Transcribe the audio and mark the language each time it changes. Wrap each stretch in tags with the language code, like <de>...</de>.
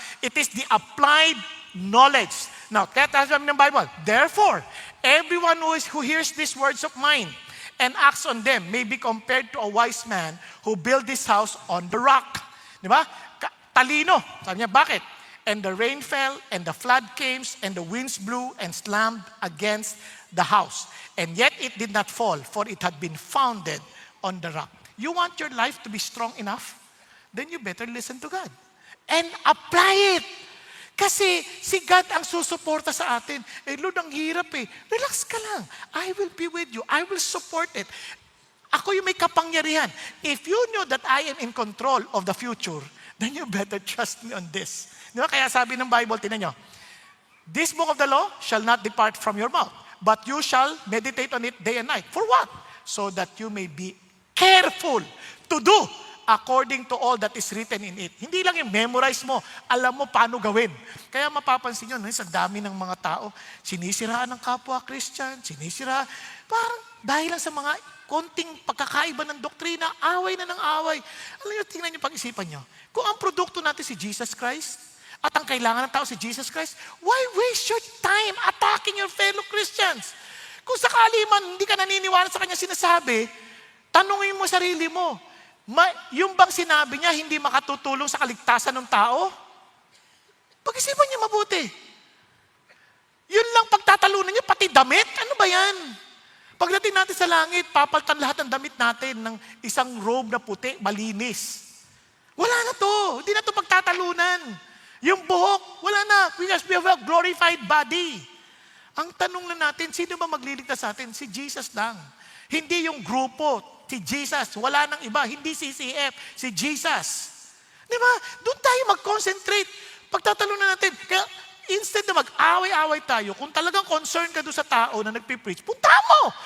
<en>It is the applied knowledge. Now,</en> <tl>kaya tayo sabi ng</tl> <en>Bible, therefore, everyone who hears these words of mine and acts on them may be compared to a wise man who built this house on the rock.</en> <tl>Di ba? Talino. Sabi niya, bakit?</tl> <en>And the rain fell, and the flood came, and the winds blew and slammed against the house. And yet it did not fall, for it had been founded on the rock. You want your life to be strong enough? Then you better listen to God. And apply it.</en> <tl>Kasi si God ang susuporta sa atin.</tl> <en>Lord,</en> <tl>ang hirap Relax ka lang.</tl> <en>I will be with you. I will support it.</en> <tl>Ako yung may kapangyarihan.</tl> <en>If you know that I am in control of the future, then you better trust me on this.</en> <tl>Diba? Kaya sabi ng Bible, tinan nyo,</tl> <en>this book of the law shall not depart from your mouth, but you shall meditate on it day and night. For what? So that you may be careful to do according to all that is written in it.</en> <tl>Hindi lang yung memorize mo, alam mo paano gawin. Kaya mapapansin nyo, sa dami ng mga tao, sinisiraan ng kapwa Christian, parang dahil lang sa mga konting pagkakaiba ng doktrina, away na ng away. Alam nyo, tingnan nyo pag-isipan nyo. Kung ang produkto natin si Jesus Christ, at ang kailangan ng tao si Jesus Christ,</tl> <en>why waste your time attacking your fellow Christians?</en> <tl>Kung sakali man hindi ka naniniwala sa kanya sinasabi, tanungin mo sarili mo, yung bang sinabi niya hindi makatutulong sa kaligtasan ng tao? Pag-isipan niya mabuti. Yun lang pagtatalunan niya, pati damit? Ano ba yan? Pagdating natin sa langit, papaltan lahat ng damit natin ng isang robe na puti, malinis. Wala na to. Hindi na to pagtatalunan. Yung buhok, wala na.</tl> <en>Because we have a glorified body.</en> <tl>Ang tanong na natin, sino ba magliligtas sa atin? Si Jesus lang. Hindi yung grupo, si Jesus. Wala nang iba. Hindi CCF, si Jesus. Di ba? Doon tayo mag-concentrate. Pagtatalunan natin. Kaya instead na mag-away-away tayo, kung talagang concerned ka doon sa tao na nagpipreach, punta mo!</tl>